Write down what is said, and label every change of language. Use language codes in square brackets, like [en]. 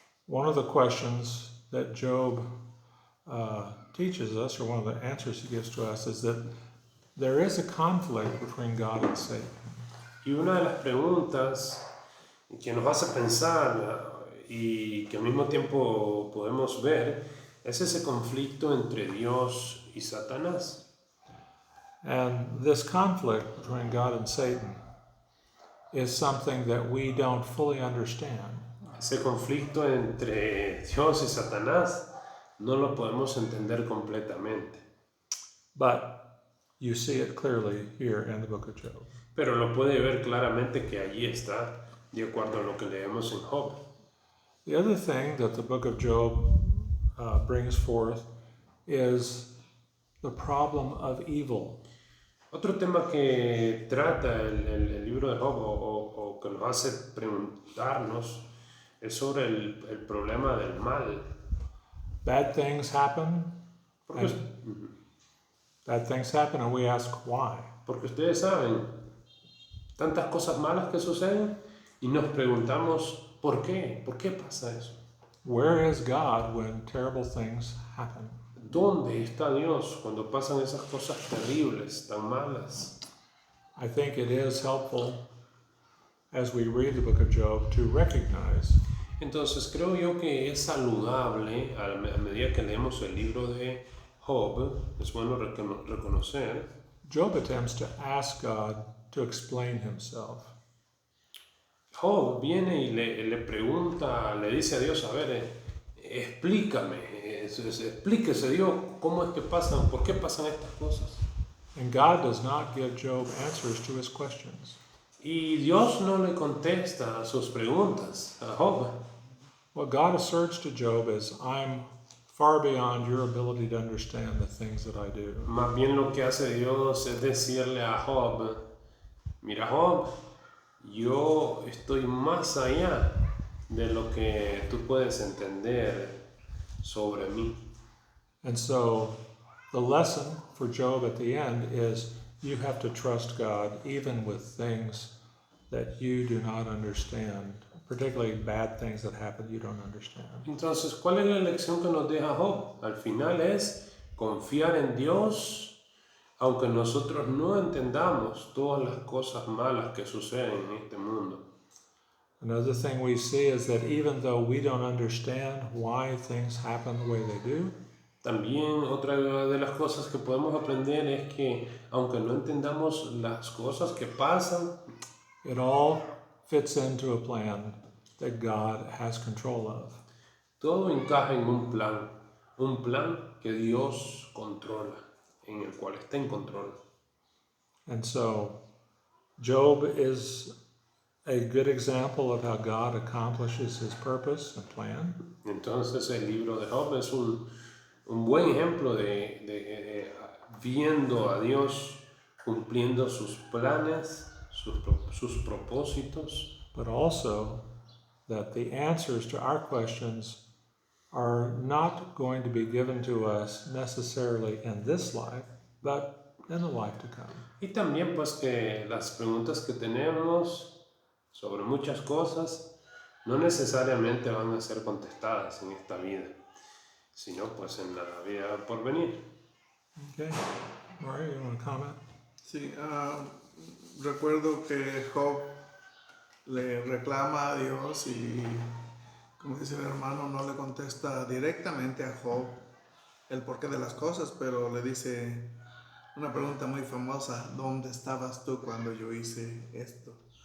[en] One of the questions that Job teaches us, or one of the answers he gives to us, is that there is a conflict between God and Satan. [es] Y una de las preguntas que nos hace pensar y que al mismo tiempo podemos ver es ese conflicto entre Dios y Satanás. [en] And this conflict between God and Satan is something that we don't fully understand. [es] Ese conflicto entre Dios y Satanás no lo podemos entender completamente, [en] But you see it clearly here in the book of Job. [es] pero lo puede ver claramente que allí está, de acuerdo a lo que leemos en Job. [en] The other thing that the book of Job brings forth is the problem of evil. [es] Otro tema que trata el libro de Job o que nos hace preguntarnos es sobre el problema del mal. [en] Bad things happen, [es] Porque, [en] bad things happen, and we ask why. [es] porque ustedes saben, tantas cosas malas que suceden y nos preguntamos ¿por qué? ¿Por qué pasa eso? [en] Where is God when terrible things happen? [es] ¿Dónde está Dios cuando pasan esas cosas terribles, tan malas? [en] I think it is helpful as we read the book of Job to recognize [es] Entonces creo yo que es saludable a medida que leemos el libro de Job, es bueno reconocer. [en] Job attempts to ask God to explain himself. [es] Job viene y le pregunta, le dice a Dios, a ver, explícame, explíquese Dios, ¿cómo es que pasan, por qué pasan estas cosas? [en] And God does not give Job answers to his questions. [es] Y Dios no le contesta a sus preguntas a Job. [en] What God asserts to Job is, I'm far beyond your ability to understand the things that I do. [es] Más bien lo que hace Dios es decirle a Job, mira Job, yo estoy más allá de lo que tú puedes entender sobre mí. [en] And so the lesson for Job at the end is you have to trust God even with things that you do not understand, particularly bad things that happen you don't understand. [es] Entonces, ¿cuál es la lección que nos deja Job? Al final es confiar en Dios, aunque nosotros no entendamos todas las cosas malas que suceden en este mundo. [en] Another thing we see is that even though we don't understand why things happen the way they do, [es] También otra de las cosas que podemos aprender es que aunque no entendamos las cosas que pasan, [en] it all fits into a plan that God has control of. [es] todo encaja en un plan que Dios controla, en el cual está en control. [en] And so Job is a good example of how God accomplishes his purpose and plan. [es] Entonces el libro de Job es un buen ejemplo de viendo a Dios cumpliendo sus planes, sus propósitos, [en] But also that the answers to our questions are not going to be given to us necessarily in this life, but in the life to come. [es] y también pues que las preguntas que tenemos sobre muchas cosas no necesariamente van a ser contestadas en esta vida, sino pues en la vida por venir. [en] Okay, Mario, you want to comment? [es] Sí, recuerdo que Job le reclama a Dios y, como dice el hermano, no le contesta directamente a Job el porqué de las cosas, pero le dice una pregunta muy famosa: ¿dónde estabas tú cuando yo hice esto?